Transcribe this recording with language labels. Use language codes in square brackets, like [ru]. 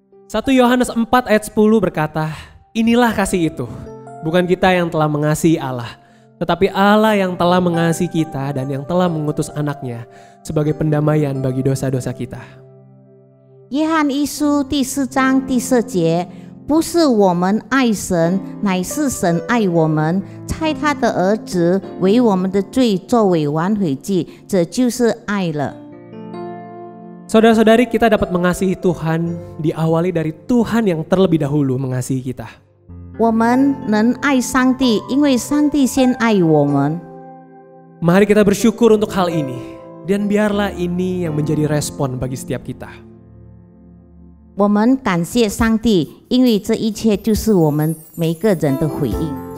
[id] 1 Yohanes 4 ayat 10 berkata, inilah kasih itu, bukan kita yang telah mengasihi Allah, tetapi Allah yang telah mengasihi kita dan yang telah mengutus anaknya sebagai pendamaian bagi dosa-dosa kita. [zh] 约翰一书第4章第4节，不是我们爱神，乃是神爱我们，差他的儿子为我们的罪作为挽回祭，这就是爱了。 [id] Saudara-saudari, kita dapat mengasihi Tuhan diawali dari Tuhan yang terlebih dahulu mengasihi kita. [zh] 我们能爱上帝，因为上帝先爱我们。 [id] Mari kita bersyukur untuk hal ini, dan biarlah ini yang menjadi respon bagi setiap kita. [zh] 我们感谢上帝，因为这一切就是我们每一个人的回应。